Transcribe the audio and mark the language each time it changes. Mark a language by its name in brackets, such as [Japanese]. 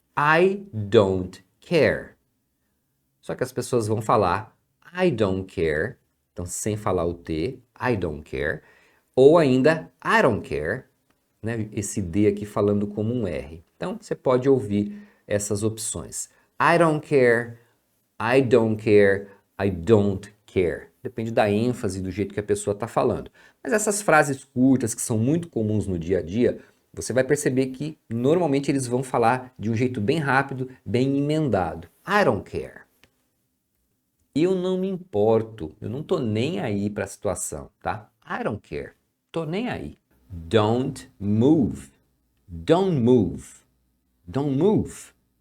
[English] I don't care. [Portuguese] Só que as pessoas vão falar [English] I don't care, [Portuguese] então sem falar o T, I don't care. Ou ainda [English] I don't care, [Portuguese] né? Esse D aqui falando como um R. Então você pode ouvir essas opções. [English] I don't care, I don't care, I don't care. [Portuguese] Depende da ênfase, do jeito que a pessoa está falando. Mas essas frases curtas que são muito comuns no dia a dia, você vai perceber que normalmente eles vão falar de um jeito bem rápido, bem emendado. [English] I don't care. [Portuguese] Eu não me importo, eu não tô nem aí para a situação, tá? [English] I don't care. [Portuguese] Tô nem aí. [English] Don't move. Don't move. Don't move.